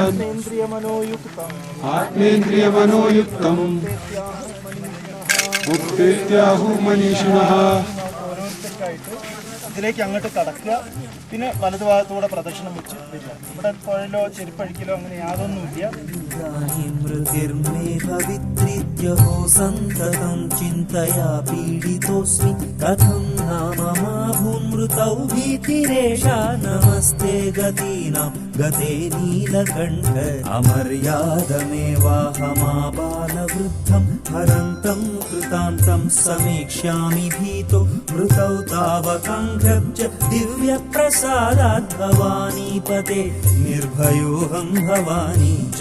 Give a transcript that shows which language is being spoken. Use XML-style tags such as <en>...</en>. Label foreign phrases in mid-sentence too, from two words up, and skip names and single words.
<sa>ആത്മേന്ദ്രിയമനോയുക്തം ആത്മേന്ദ്രിയമനോയുക്തം മുക്തേത്യാഹു മനീഷിണഃ.</sa> <ml>ഓരോരുത്തർക്കായിട്ട് ഇതിലേക്ക് അങ്ങോട്ട് കടക്കുക. പിന്നെ വലതുഭാഗത്തൂടെ പ്രദക്ഷിണം വെച്ച് വരിക. ഇവിടെ പുഴയിലോ ചെരുപ്പഴിക്കലോ അങ്ങനെ യാതൊന്നുമില്ല.</ml> <sa>मृतिर्मे भवित्रित्यहो सन्ततं चिन्तया पीडितोऽस्मि कथं नाम मा भूमृतौ भीतिरेषा नमस्ते गतीनां गते नीलकण्ठ अमर्यादमेवाहमाबालवृद्धं हरन्तं कृतान्तं समीक्ष्यामि भीतो मृतौ तावकङ्घ्रब्ज दिव्यप्रसादात् भवानीपते निर्भयोऽहं भवानी</sa>